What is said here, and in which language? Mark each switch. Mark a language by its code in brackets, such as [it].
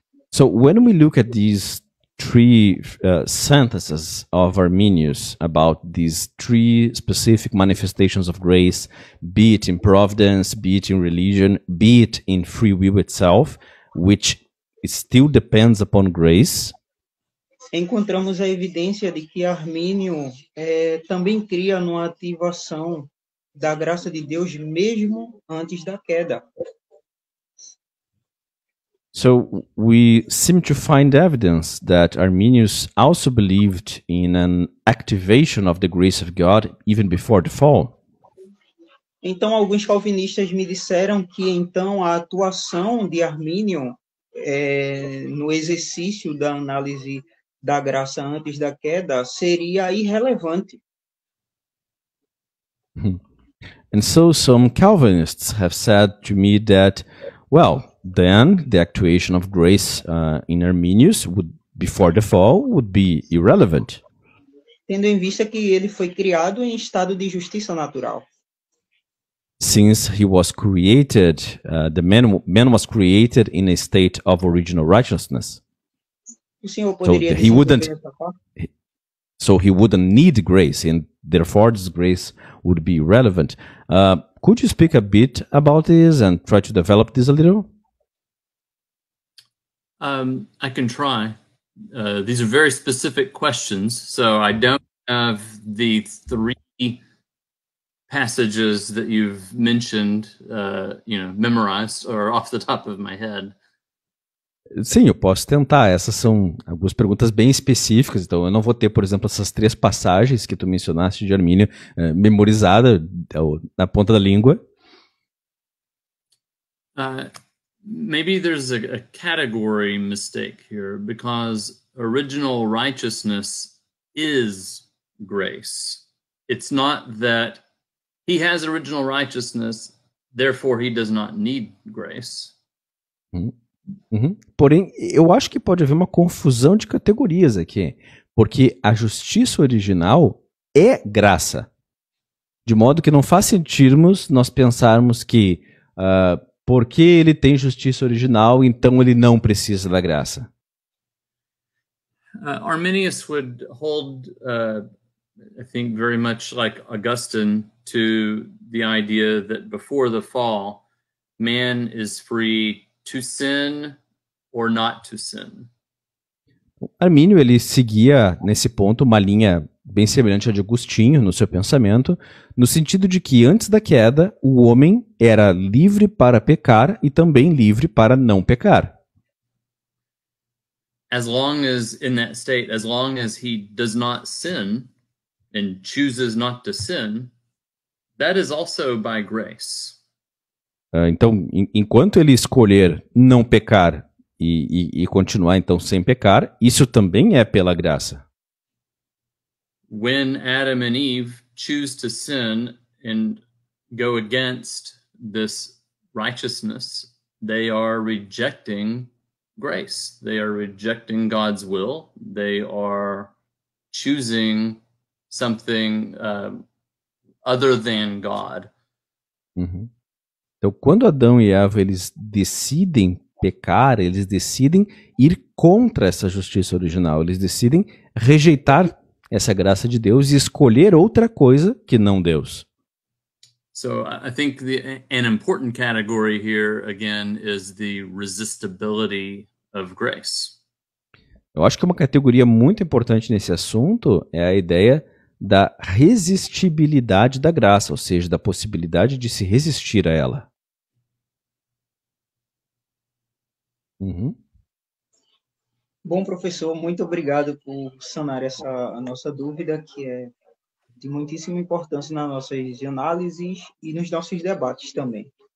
[en] So when we look at these 3 sentences of Arminius about these 3 specific manifestations of grace, be it in providence, be it in religion, be it in free will itself, which still depends upon grace, [pt] encontramos a evidência de que Armínio também cria uma ativação da graça de Deus mesmo antes da queda. [en] So we seem to find evidence that Arminius also believed in an activation of the grace of God even before the fall. [pt] Então, alguns calvinistas me disseram que então a atuação de Armínio no exercício da análise da graça antes da queda seria irrelevante. [en] And so some Calvinists have said to me that, well, then the actuation of grace in Arminius before the fall would be irrelevant. [pt] Tendo em vista que ele foi criado em estado de justiça natural. [en] Since he was created, the man was created in a state of original righteousness. [pt] O senhor poderia desenvolver essa parte? [en] So he wouldn't need grace, and therefore this grace would be irrelevant. Could you speak a bit about this and try to develop this a little? I can try. These are very specific questions, so I don't have the 3 passages that you've mentioned, memorized or off the top of my head. [pt] Sim, eu posso tentar. Essas são algumas perguntas bem específicas, então eu não vou ter, por exemplo, essas 3 passagens que tu mencionaste de Armínio memorizada na ponta da língua. [en] Maybe there's a category mistake here, because original righteousness is grace. It's not that he has original righteousness, therefore he does not need grace. [pt] Porém, eu acho que pode haver uma confusão de categorias aqui, porque a justiça original é graça, de modo que não faz sentido nós pensarmos que porque ele tem justiça original, então ele não precisa da graça. [en] Arminius would hold, I think, very much like Augustine, to the idea that before the fall, man is free to sin or not to sin. [pt] Armínio, ele seguia nesse ponto uma linha bem semelhante a de Agostinho no seu pensamento, no sentido de que antes da queda, o homem era livre para pecar e também livre para não pecar. [en] As long as in that state, as long as he does not sin and chooses not to sin, that is also by grace. [pt] Então, enquanto ele escolher não pecar e continuar então sem pecar, isso também é pela graça. [en] When Adam and Eve choose to sin and go against this righteousness, they are rejecting grace. They are rejecting God's will. They are choosing something other than God. Uhum. [pt] Então, quando Adão e Eva eles decidem pecar, eles decidem ir contra essa justiça original. Eles decidem rejeitar essa graça de Deus e escolher outra coisa que não Deus. [en] So I think an important category here again is the resistibility of grace. [pt] Eu acho que uma categoria muito importante nesse assunto é a ideia da resistibilidade da graça, ou seja, da possibilidade de se resistir a ela. Uhum. Bom, professor, muito obrigado por sanar a nossa dúvida, que é de muitíssima importância nas nossas análises e nos nossos debates também.